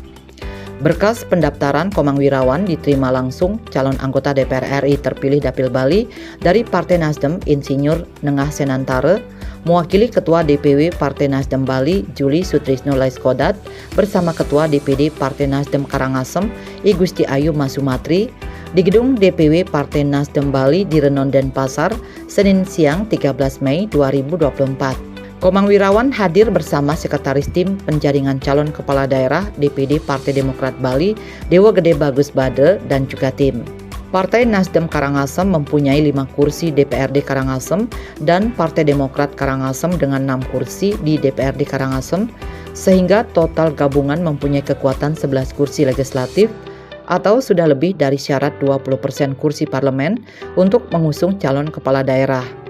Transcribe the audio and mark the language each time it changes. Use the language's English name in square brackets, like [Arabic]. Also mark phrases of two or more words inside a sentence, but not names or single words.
[Indonesian] Berkas pendaftaran Komang Wirawan diterima langsung calon anggota DPR RI terpilih Dapil Bali dari Partai Nasdem Insinyur Nengah Senantare, mewakili Ketua DPW Partai Nasdem Bali Juli Sutrisno Laiskodat bersama Ketua DPD Partai Nasdem Karangasem I Gusti Ayu Masumatri di gedung DPW Partai Nasdem Bali di Renon Denpasar, Senin siang 13 Mei 2024. Komang Wirawan hadir bersama Sekretaris Tim Penjaringan Calon Kepala Daerah DPD Partai Demokrat Bali, Dewa Gede Bagus Bade, dan juga tim. Partai Nasdem Karangasem mempunyai 5 kursi DPRD Karangasem dan Partai Demokrat Karangasem dengan 6 kursi di DPRD Karangasem, sehingga total gabungan mempunyai kekuatan 11 kursi legislatif atau sudah lebih dari syarat 20% kursi parlemen untuk mengusung calon kepala daerah.